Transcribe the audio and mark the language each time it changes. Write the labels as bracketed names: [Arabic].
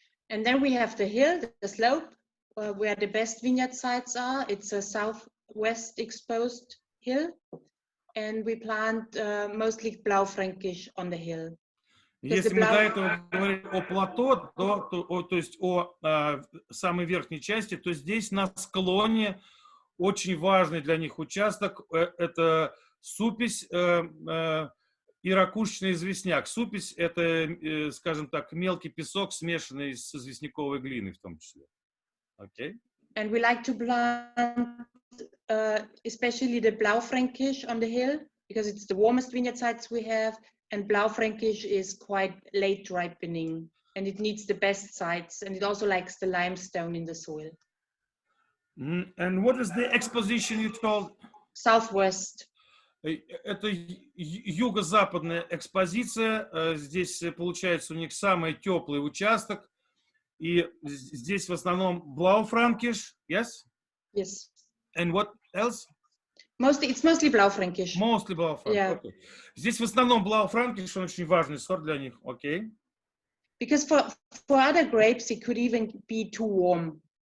[English] And then we have the hill, the slope, where the best vineyard sites are. It's a southwest exposed hill, and we plant mostly Blaufränkisch on the hill. [Russian] Если мы до этого говорим о плато, то есть о самой верхней части, то здесь на склоне очень важный для них участок – это супись и ракушечный известняк. Супись – это, скажем так, мелкий песок, смешанный с известняковой глиной в том числе. [English] Okay. And we like to plant especially the Blaufränkisch on the hill, because it's the warmest vineyard sites we have, and Blaufränkisch is quite late ripening, and it needs the best sites, and it also likes the limestone in the soil. And what is the exposition you told? Southwest. [Russian] Это юго-западная экспозиция. Здесь получается у них самый теплый участок. И здесь в основном Blaufränkisch, [English] yes? Yes. And what else? It's mostly Blaufränkisch. Mostly Blaufränkisch. Yeah. Okay. [Russian] Здесь в основном Blaufränkisch, он очень важный сорт для них. [English] Okay. Because for other grapes it could even be too warm.